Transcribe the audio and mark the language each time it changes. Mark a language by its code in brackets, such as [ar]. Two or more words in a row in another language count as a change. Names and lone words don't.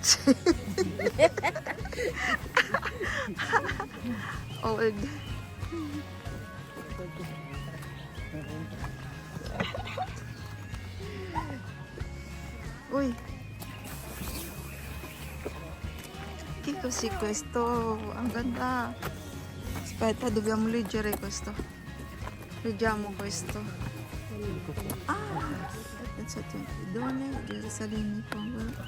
[en] Old. [tl] Uy. [it] Che così questo? [tl] Ang ganda. [it] Aspetta, dobbiamo leggere questo. Leggiamo questo. Ah! Pensate, donne, Gerusalemme, Congo.